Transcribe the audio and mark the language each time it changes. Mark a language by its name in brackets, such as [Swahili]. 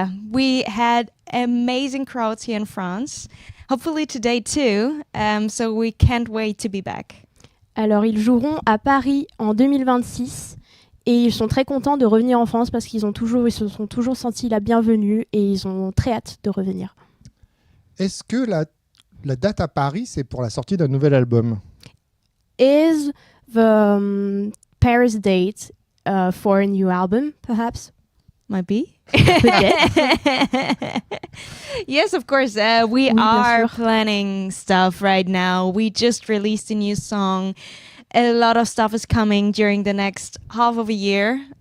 [English] We had amazing crowds here in France. Hopefully today too. So we can't wait to be back. [French] Alors, ils joueront à Paris en 2026 et ils sont très contents de revenir en France parce ils se sont toujours sentis la bienvenue et ils ont très hâte de revenir. Est-ce que la date à Paris, c'est pour la sortie d'un nouvel album? [English] Is the Paris date for a new album, perhaps? Might be. [French] Peut-être. [English] Yes, of course. We are planning stuff right now. We just released a new song. A lot of stuff is coming during the next half of a year.